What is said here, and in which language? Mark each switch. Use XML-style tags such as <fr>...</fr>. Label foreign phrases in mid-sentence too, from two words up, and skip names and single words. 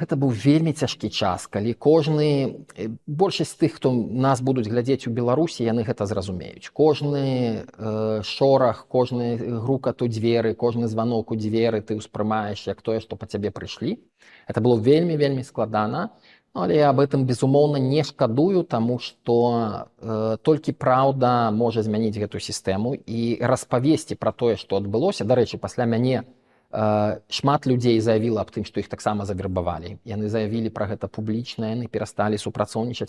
<be>Гэта быў вельмі цяжкі час, калі большасць тых, хто нас будуць глядзець у Беларусі, яны гэта зразумеюць. Кожны шорах, кожны грукат у дзверы, кожны званок у дзверы ты ўспрымаеш як тое, што па цябе прыйшлі.</be> <ru>Это было</ru> <be>вельмі складана, але я</be> <ru>об этом,</ru> <be>безумоўна, не шкадую, таму што толькі праўда можа змяніць гэту сістэму і распавесці пра тое, што адбылося. Дарэчы, пасля мяне шмат людзей заявіла аб тым, што іх таксама завербавалі. Яны заявілі пра гэта публічна, яны перасталі супрацоўнічаць.</be>